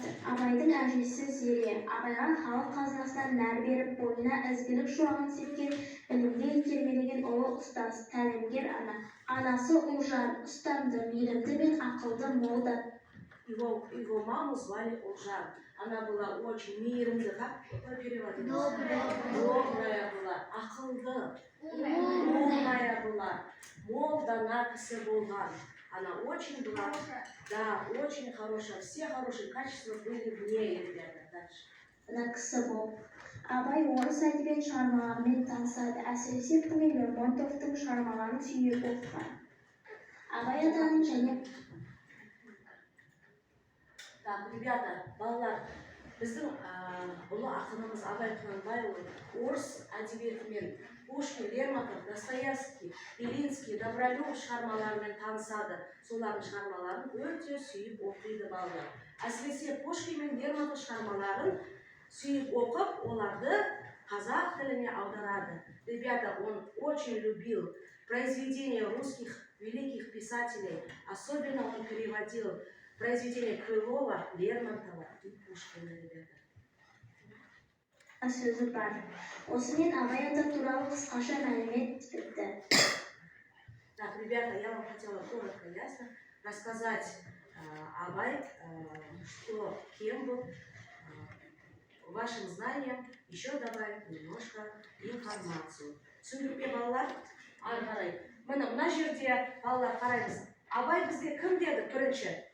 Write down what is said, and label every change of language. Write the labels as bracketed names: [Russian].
[Kazakh] Абайдың әжесі Зере, Абайға халық қазынасынан нәр беріп, бойына ізгілік шуағын сепкен, білімге итермелеген ұлы ұстаз, тәлімгер ана. Анасы Ұлжан, ұстамды, мейірімді мен ақылды молда. [Russian] Его маму звали Ұлжан. Она была очень мирная, как переводится? Добрая была, [Kazakh] ақылды, [Russian] умная была, [Kazakh] молдана кісі болған. [Russian] Она очень была, да, очень хорошая, все хорошие качества были в ней, ребята. Дальше. [Kazakh] Кісі бол. Абай орыс әдебиет шығармаларымен танысады, әсіресе Түмен Лермонтовтың шығармаларын сүйіп оқыған. Абай атаның және... [Russian] Так, ребята, [Kazakh] балалар, біздің ұлы ақынымыз Абай Құнанбайұлы орыс әдебиетімен Пушкин, Лермонтов, Достоевский, Белинский, Добролюбов шығармаларымен танысады. Солардың шығармаларын өте сүйіп оқиды балалар. Әсіресе Пушкин мен Лермонтов шығармаларын сүйіп оқып, оларды қазақ тіліне аударады. [Russian] Ребята, он очень любил произведения русских великих писателей. Особенно он переводил произведения Крылова, Лермонтова и Пушкина, ребята. [Kazakh] Сөзі бар. Осымен Абай ата туралы қысқаша мәлімет бітті. [Russian] Так, ребята, я вам хотела коротко и ясно рассказать Абай, что, кем был, вашим знаниям еще добавить немножко информацию. [Kazakh] Түсіндік пе, балалар? Ары қарай. Мына жерде балалар қараймыз. Абай бізге кім деді бірінші?